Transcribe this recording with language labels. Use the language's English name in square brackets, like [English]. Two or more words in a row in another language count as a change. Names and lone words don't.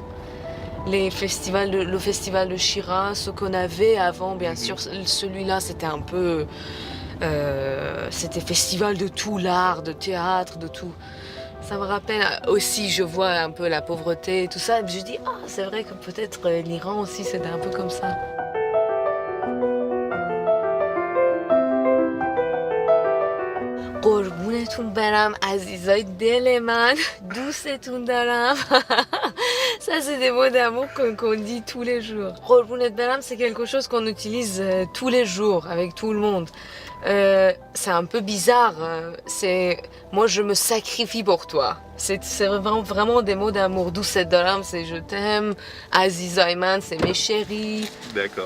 [French] Le festival de Shiraz, ce qu'on avait avant, bien sûr, celui-là c'était un peu... c'était festival de tout, l'art, de théâtre, de tout. Ça me rappelle aussi, je vois un peu la pauvreté et tout ça, et je dis, ah, c'est vrai que peut-être l'Iran aussi c'était un peu comme ça. [Persian] قربونتون برم عزیزای دل من دوستتون دارم. [French] Ça c'est des mots d'amour qu'on dit tous les jours. [Persian] قربونت برم [French] c'est quelque chose qu'on utilise tous les jours avec tout le monde. C'est un peu bizarre, c'est moi je me sacrifie pour toi. C'est vraiment des mots d'amour. [Persian] دوستت دارم [French] c'est je t'aime, [Persian] عزیزای من [French] c'est mes chéris. D'accord.